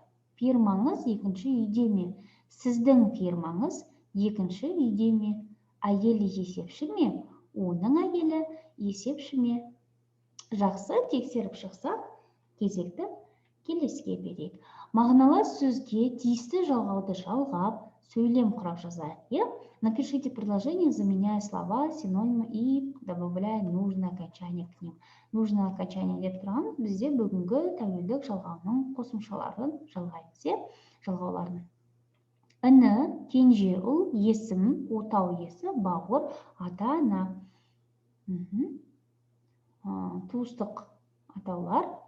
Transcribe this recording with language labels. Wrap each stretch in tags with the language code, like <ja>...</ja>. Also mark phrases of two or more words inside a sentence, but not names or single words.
<kk>Фирмаңыз екінші үйде ме? Сіздің фирмаңыз екінші үйде ме? Әйелі есепші ме? Оның әйелі есепші ме? Жақсы, тексеріп шықсақ, кезекті келесіге берейік. Мағыналас сөзге тиісті жалғауды жалғап, сөйлем құрап жазайық.</kk> <ru>Напишите предложение, заменяя слова, синонимы и добавляя нужное окончание к ним. Нужное окончание</ru> <kk>деп тұрғанымыз бізде бүгінгі тәуелдік жалғауының қосымшаларын жалғаймыз, жалғауларын. Іні, кенже ұл, есім, отау иесі, бауыр, ата-ана. Туыстық атаулар.</kk>